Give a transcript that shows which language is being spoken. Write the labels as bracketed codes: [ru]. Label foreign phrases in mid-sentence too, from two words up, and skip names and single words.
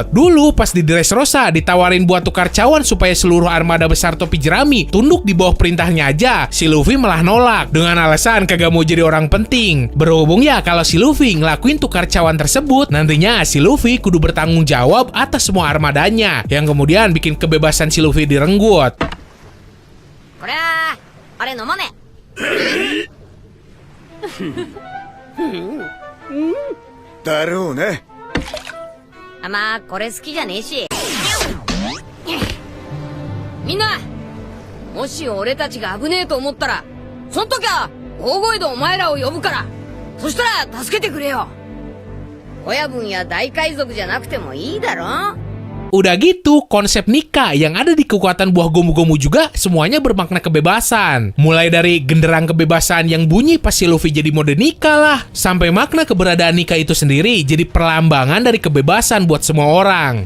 [id] Dulu pas di Dressrosa ditawarin buat tukar cawan supaya seluruh armada besar topi jerami tunduk di bawah perintahnya aja, si Luffy malah nolak dengan alasan kagak mau jadi orang penting. Berhubung ya kalau si Luffy ngelakuin tukar cawan tersebut, nantinya si Luffy kudu bertanggung jawab atas semua armadanya, yang kemudian bikin kebebasan si Luffy direnggut. [ja] これはあれ飲まねだろうね。え。まあこれ好きじゃねえし。みんな、もし俺たちが危ねえと思ったら、そん時は大声でお前らを呼ぶから。そしたら助けてくれよ。親分や大海賊じゃなくてもいいだろ。 [id] Udah gitu, konsep nikah yang ada di kekuatan buah gomu-gomu juga semuanya bermakna kebebasan. Mulai dari genderang kebebasan yang bunyi pas si Luffy jadi mode nikah lah, sampai makna keberadaan nikah itu sendiri jadi perlambangan dari kebebasan buat semua orang.